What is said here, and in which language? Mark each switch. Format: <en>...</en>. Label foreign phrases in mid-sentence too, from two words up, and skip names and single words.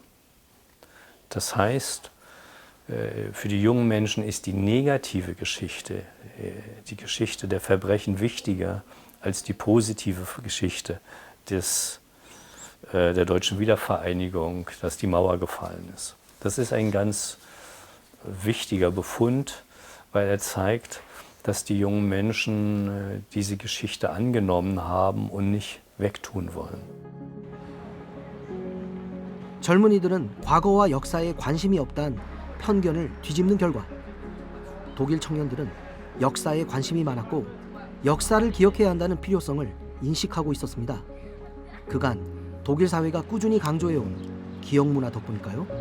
<de>Das heißt, für die jungen Menschen ist die negative Geschichte, die Geschichte der Verbrechen wichtiger als die positive Geschichte der deutschen Wiedervereinigung, dass die Mauer gefallen ist. Das ist ein ganz wichtiger Befund, weil er zeigt, dass die jungen Menschen diese Geschichte angenommen haben und nicht wegtun wollen.</de> <ko>젊은이들은 과거와 역사에 관심이 없다는 편견을 뒤집는 결과 독일 청년들은 역사에 관심이 많았고 역사를 기억해야 한다는 필요성을 인식하고 있었습니다. 그간 독일 사회가 꾸준히 강조해온 기억 문화 덕분일까요?</ko>